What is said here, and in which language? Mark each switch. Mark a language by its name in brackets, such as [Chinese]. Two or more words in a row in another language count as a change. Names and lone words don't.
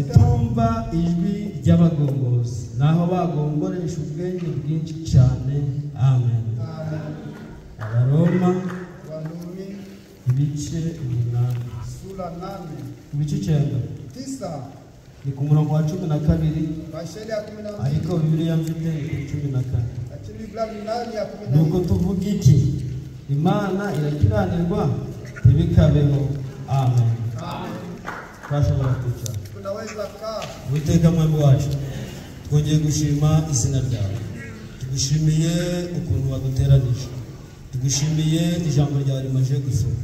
[Kinyarwanda] Itumva ijwi ry'abagombozi naho bagomboresha ubwenge bwinshi cyane. Amen. Abaroma [Swahili] Warumi [Kinyarwanda] ibice 8. [Swahili] sura 8. [Kinyarwanda] Ibice 9. Ni ku murongo wa 12. [Swahili] Basheli ya 12. [Kinyarwanda] Ariko Bibiliya mfite 14. [Swahili] Lakini Biblia ni ya 14. [Kinyarwanda] Nuko tuvuga iki? Imana irakiranirwa ntibikabeho. Amen. Twashobora kwicara. [Swahili] Tunaweza kaa. [Kinyarwanda] Uwiteka mwami wacu, twongeye gushima izina ryawe. Tugushimiye ukuntu waduteranije. Tugushimiye ijambo ryawe rimaze gusoma.